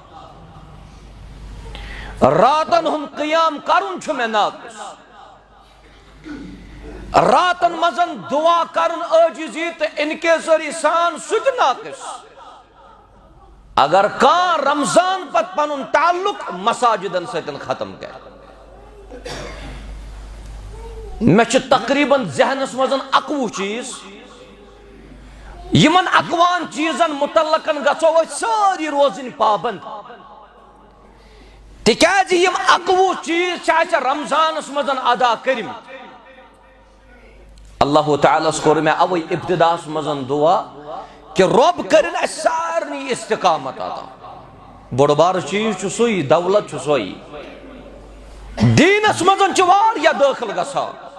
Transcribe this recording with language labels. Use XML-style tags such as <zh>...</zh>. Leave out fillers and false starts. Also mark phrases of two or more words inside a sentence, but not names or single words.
<ks>راتن ہُنٛد قیام کرن چھُ مےٚ ناقص راتن مزن دعا کرن عاجزی تو انکساری سان سُہ تہِ ناقص اگر کانٛہہ رمضان پتہٕ پنُن تعلق مساجدن سۭتۍ ختم کرِ میں چھ تقریباً ذہنس مزن 21 چیز یمن 21 چیزن متعلقن گژھو أسۍ ساری روزن پابند تکیازِ یم 21 چیز چھِ اَسہِ رمضانس مزن ادا کٔرمٕتۍ اللہ تعالیٰ کوٚر مےٚ اوے ابتداس مزن دعا کہ رب کرن اَسہِ سارنٕے استقامت عطا بوٚڑ بارٕ چیز چھُ سُے دولت چھُ سُے دینس مزن چھِ واریاہ دٲخل گژھان</ks>